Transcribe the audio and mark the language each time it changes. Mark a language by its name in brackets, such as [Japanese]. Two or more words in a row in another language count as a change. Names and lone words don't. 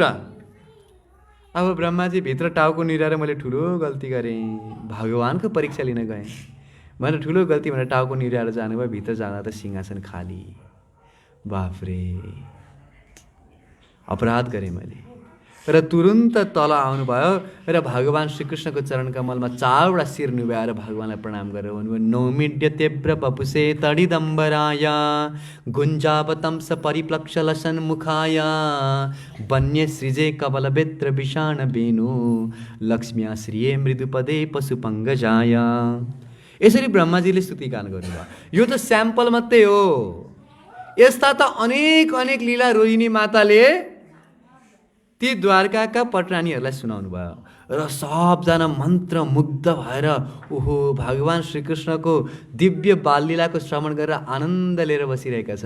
[Nepali] अब ब्रह्माजी भित्र टाउको निराएर मैले ठुलो गल्ती गरेँ, भगवान्को परीक्षा लिन गएँ भनेर ठुलो गल्ती भनेर टाउको निराएर जानुभयो। भित्र जाँदा त सिंहासन खाली, बाफ्रे अपराध गरेँ मैले। र तुरुन्त तल आउनुभयो र भगवान् श्रीकृष्णको चरण कमलमा चारवटा शिर नुहाएर भगवान्लाई प्रणाम गरेर भन्नुभयो [Sanskrit] नौमिड्य तीव्र बपुसे तडिदम्बराय गुञ्जावतंस परिप्लक्षल सन्मुखाय वन्य सृजे कवल बेत्र विषाण वेणु लक्ष्म्या श्रिये मृदुपदे पशुपङ्गजाय। [Nepali] यसरी ब्रह्माजीले स्तुति गान गर्नुभयो। यो त स्याम्पल मात्रै हो, यस्ता त अनेक अनेक लीला रोहिणी माताले ती द्वारकाका पटरानीहरूलाई सुनाउनु भयो र सबजना मन्त्रमुग्ध भएर ओहो भगवान् श्रीकृष्णको दिव्य बाललीलाको श्रवण गरेर आनन्द लिएर बसिरहेका छन्।